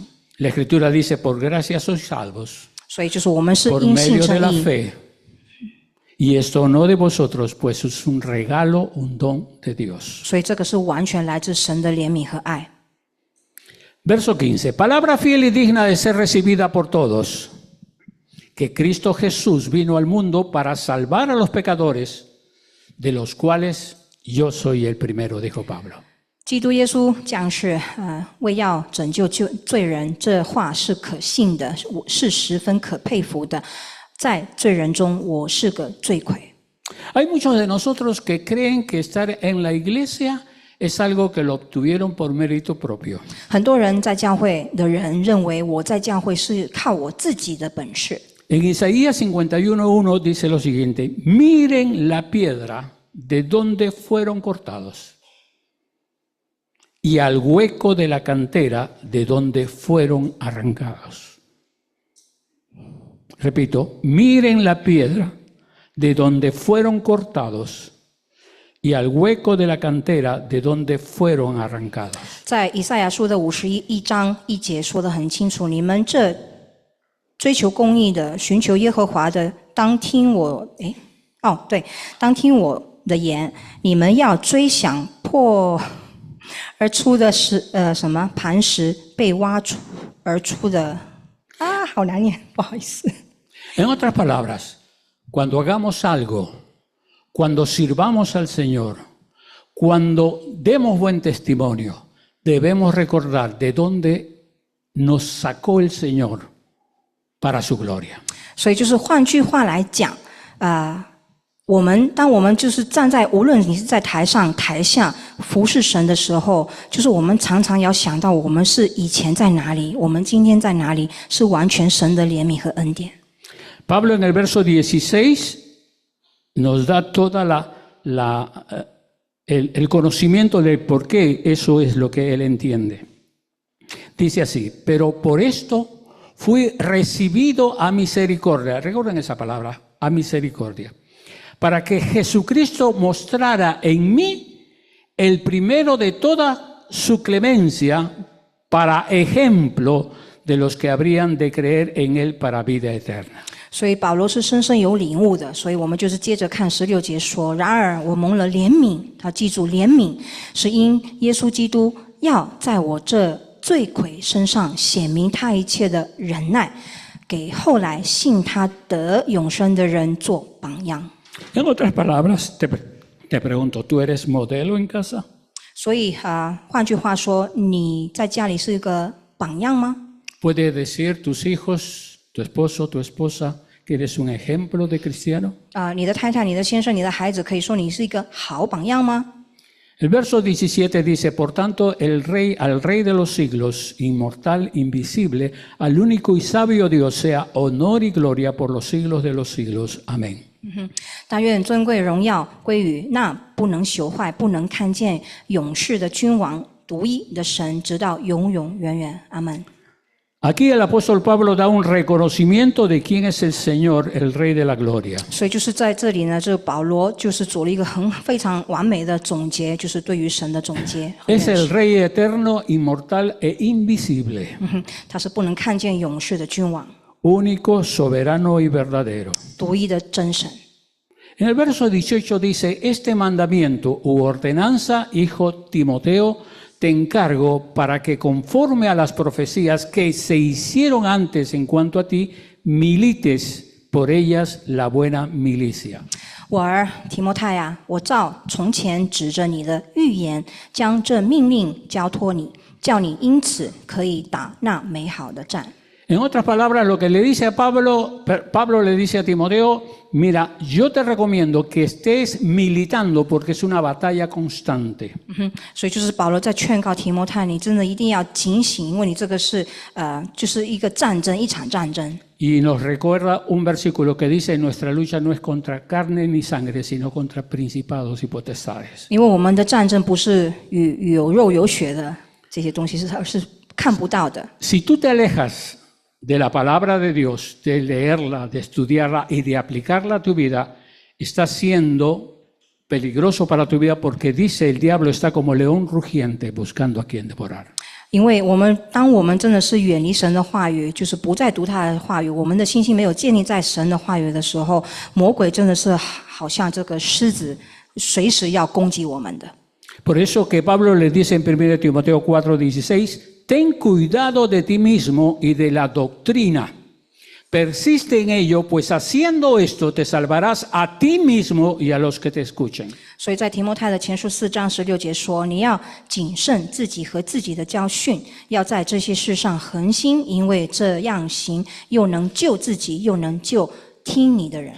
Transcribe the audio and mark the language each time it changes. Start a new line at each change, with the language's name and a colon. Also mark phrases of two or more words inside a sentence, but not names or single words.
Spanish: La Escritura dice, por gracia sois salvos,
Chinese: 所以就是我们是
Spanish: por
Chinese: 因信
Spanish: medio de
Chinese: 称
Spanish: la
Chinese: 义，
Spanish: fe. Y esto no de vosotros, pues es un regalo, un don de Dios.
Chinese: 所以这个是完全来自神的怜悯和爱。
Spanish: Verso 15. Palabra fiel y digna de ser recibida por todos, que Cristo Jesús vino al mundo para salvar a los pecadores, de los cuales yo soy el primero, dijo Pablo.
Chinese: 基督耶稣降世，为要拯救罪人，这话是可信的，是十分可佩服的。在罪人中，我是个罪魁。
Spanish: Hay muchos de nosotros que creen que estar en la iglesia es algo que lo obtuvieron por mérito propio.
Chinese: 很多人在教会的人认为，我在教会是靠我自己的本事。
Spanish: En Isaías 51:1 dice lo siguiente: miren la piedra de donde fueron cortados y al hueco de la cantera de donde fueron arrancados. Repito, miren la piedra de donde fueron cortados y al hueco de la cantera de donde fueron arrancados.
Chinese: 在以赛亚书的51章1节说得很清楚，你们这追求公义的、寻求耶和华的，当听我，当听我的言，你们要追想破而出的磐石，被挖出而出的好难念，不好意思。
Spanish: En otras palabras, cuando hagamos algo, cuando sirvamos al Señor, cuando demos buen testimonio, debemos recordar de dónde nos sacó el Señor para su gloria.
Chinese: 所以就是换句话来讲，当我们就是站在，无论你是在台上台下服侍神的时候，就是我们常常要想到，我们是以前在哪里，我们今天在哪里，是完全神的怜悯和恩典。
Spanish: Pablo en el verso 16 nos da toda el conocimiento de por qué eso es lo que él entiende. Dice así: pero por esto fui recibido a misericordia. Recuerden esa palabra, a misericordia. Para que Jesucristo mostrara en mí el primero de toda su clemencia para ejemplo de los que habrían de creer en él para vida eterna.
Chinese: 所以保罗是深深有领悟的，所以我们就是接着看16节说：然而我蒙了怜悯，他记住怜悯是因耶稣基督要在我这罪魁身上显明他一切的忍耐，给后来信他得永生的人做榜样。
Spanish: En otras palabras, te pregunto, ¿tú eres modelo en casa?
Chinese: 所以换句话说，你在家里是一个榜样吗？
Spanish: ¿Puede decir tus hijos, tu esposo, tu esposa, que eres un ejemplo de cristiano?
Chinese: 你的太太、你的先生、你的孩子可以说你是一个好榜样吗？
Spanish: El verso 17 dice: por tanto, al Rey de los siglos, inmortal, invisible, al único y sabio Dios, sea honor y gloria por los siglos de los siglos. Amén.
Chinese: 但愿尊贵荣耀归于那不能朽坏、不能看见永世的君王、独一的神，直到永永远远。阿门。
Spanish: Aquí el apóstol Pablo da un reconocimiento de quién es el Señor, el Rey de la Gloria.
Chinese: 所以就是在这里呢，这保罗就是做了一个非常完美的总结，就是对于神的总结。
Spanish: Es el Rey eterno, inmortal e invisible.
Chinese: 他是不能看见永世的君王，
Spanish: Único, soberano y verdadero.
Chinese: 独一的真神。
Spanish: En el verso 18 dice: este mandamiento u ordenanza, hijo Timoteo, te encargo para que conforme a las profecías que se hicieron antes en cuanto a ti, milites por ellas la buena milicia.
Chinese: 我儿提摩太啊，我照从前指着你的预言，将这命令交托你，叫你因此可以打那美好的战。
Spanish: En otras palabras, lo que le dice a Pablo le dice a Timoteo: mira, yo te recomiendo que estés militando porque es una batalla constante.
Chinese: 所以就是保罗在劝告提摩太，你真的一定要警醒，因为你这个是就是一个战争，一场战争。
Spanish: Y nos recuerda un versículo que dice: nuestra lucha no es contra carne ni sangre, sino contra principados y potestades.
Chinese: 因为我们的战争不是与有肉有血的这些东西，而是看不到的。
Spanish: Si tú te alejas de la palabra de Dios, de leerla, de estudiarla y de aplicarla a tu vida, estás siendo peligroso para tu vida porque dice el diablo está como león rugiente buscando a quien devorar.
Chinese: 因为当我们真的是远离神的话语，就是不再读他的话语，我们的信心没有建立在神的话语的时候，魔鬼真的是好像这个狮子，随时要攻击我们的。
Spanish: Por eso que Pablo le dice en 1 Timoteo 4:16, ten cuidado de ti mismo y de la doctrina. Persiste en ello, pues haciendo esto te salvarás a ti mismo y a los que te escuchen.
Chinese: 所以在提摩太的前书4章16节说，你要谨慎自己和自己的教训，要在这些事上恒心，因为这样行，又能救自己，又能救听你的人。